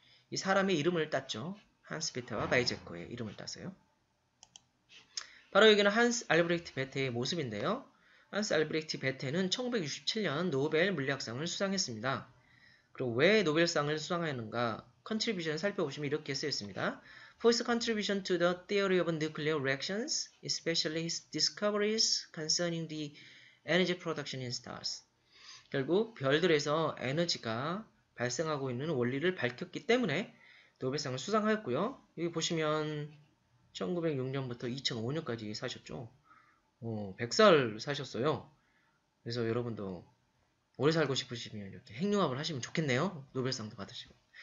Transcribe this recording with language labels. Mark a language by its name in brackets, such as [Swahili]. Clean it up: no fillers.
[Korean] 이 사람의 이름을 땄죠. 한스 베테와 바이제커의 이름을 따서요. 바로 여기는 한스 알브레히트 베테의 모습인데요. 한스 알브레히트 베테는 1967년 노벨 물리학상을 수상했습니다. 그리고 왜 노벨상을 수상하였는가? 컨트리뷰션을 살펴보시면 이렇게 쓰여 있습니다. [English] For his contribution to the theory of nuclear reactions, especially his discoveries concerning the energy production in stars. [Korean] 결국 별들에서 에너지가 발생하고 있는 원리를 밝혔기 때문에 노벨상을 수상하였고요. 여기 보시면 1906년부터 2005년까지 사셨죠. 100살 사셨어요. 그래서 여러분도 오래 살고 싶으시면 이렇게 핵융합을 하시면 좋겠네요. 노벨상도 받으시고.